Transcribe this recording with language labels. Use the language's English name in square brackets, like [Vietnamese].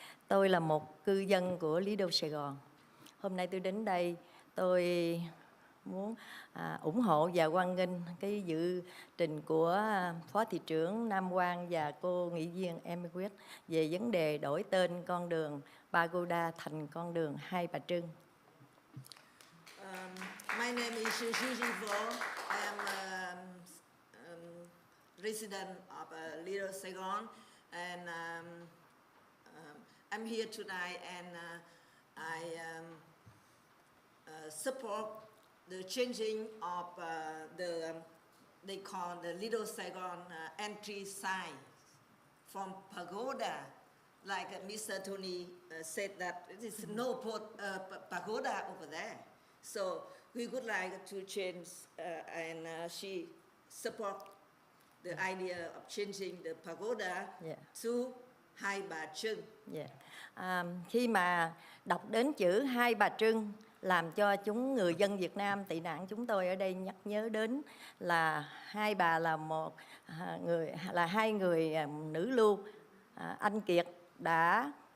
[Vietnamese] Tôi là một cư dân của Lido Sài Gòn. Hôm nay tôi đến đây, tôi muốn ủng hộ và hoan nghênh cái dự trình của Phó Thị trưởng Nam Quan và cô nghị viên Emily về vấn đề đổi tên con đường Pagoda thành con đường Hai Bà Trưng. [English] My name is Gigi Vo. I am resident of Little Saigon, and I'm here tonight, and I support the changing of they call the Little Saigon entry sign from pagoda, like Mr. Tony said that there is no pagoda over there. So we would like to change, and she support the idea of changing the pagoda to Hai Bà Trưng. [Vietnamese] Khi mà đọc đến chữ Hai Bà Trưng làm cho người dân Việt Nam tị nạn chúng tôi ở đây nhắc nhớ đến là hai bà là hai người nữ lưu anh kiệt đã